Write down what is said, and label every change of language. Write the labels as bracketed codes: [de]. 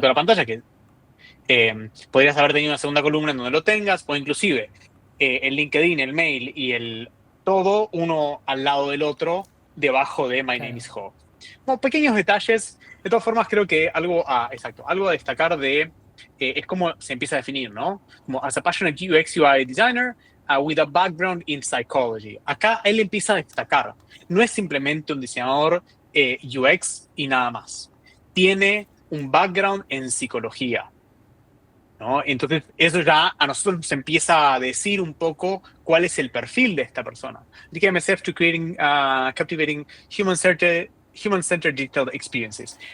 [es] de la pantalla, que podrías haber tenido una segunda columna en donde lo tengas, o inclusive el LinkedIn, el mail y el todo uno al lado del otro debajo de My Name claro. [en] is Ho. [es] Como pequeños detalles, de todas formas creo que algo a destacar es cómo se empieza a definir, ¿no? [en] Como as a passionate UX UI designer with a background in psychology. [es] Acá él empieza a destacar, no es simplemente un diseñador UX y nada más. Tiene un background en psicología, ¿no? Entonces, eso ya a nosotros nos empieza a decir un poco cuál es el perfil de esta persona. [en] Dedicating myself to creating captivating human-centered digital experiences.